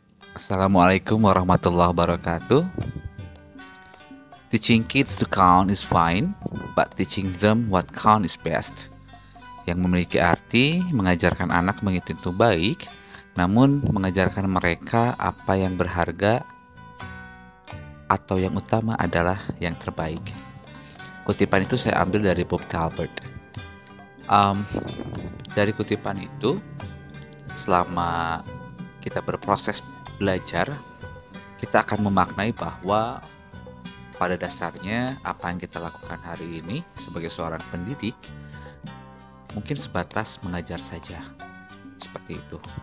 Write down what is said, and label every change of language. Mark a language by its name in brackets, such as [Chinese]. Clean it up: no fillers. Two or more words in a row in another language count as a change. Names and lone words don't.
[Arabic] السلام عليكم ورحمة الله وبركاته. [English] Teaching kids to count is fine, but teaching them what count is best. [Indonesian] Yang memiliki arti mengajarkan anak menghitung itu baik, namun mengajarkan mereka apa yang berharga atau yang utama adalah yang terbaik. Kutipan itu saya ambil dari Bob Calvert. Dari kutipan itu, selama kita berproses belajar, kita akan memaknai bahwa pada dasarnya apa yang kita lakukan hari ini sebagai seorang pendidik mungkin sebatas mengajar saja, seperti itu.